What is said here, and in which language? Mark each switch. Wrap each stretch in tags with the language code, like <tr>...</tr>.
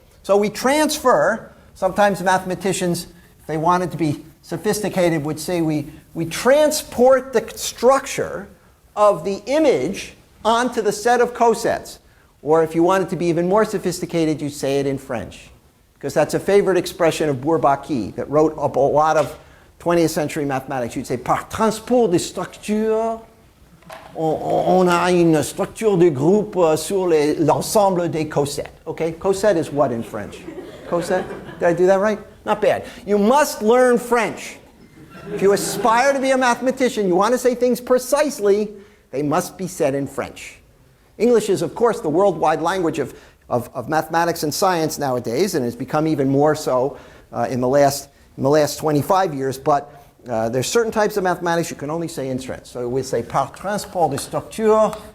<en>So we transfer, sometimes mathematicians, if they wanted to be sophisticated, would say we transport the structure of the image onto the set of cosets. Or if you wanted to be even more sophisticated, you say it in French. Because that's a favorite expression of Bourbaki that wrote up a lot of 20th century mathematics. You'd say,</en> <fr>par transport de structure, on a une structure de groupe sur l'ensemble des cosets.</fr> <en>Okay, coset is what in French? Coset? Did I do that right? Not bad. You must learn French. If you aspire to be a mathematician, you want to say things precisely, they must be said in French. English is, of course, the worldwide language of mathematics and science nowadays, and has become even more so in the last 25 years. But there's certain types of mathematics you can only say in French. So we say</en> <fr>par transport de structure.</fr>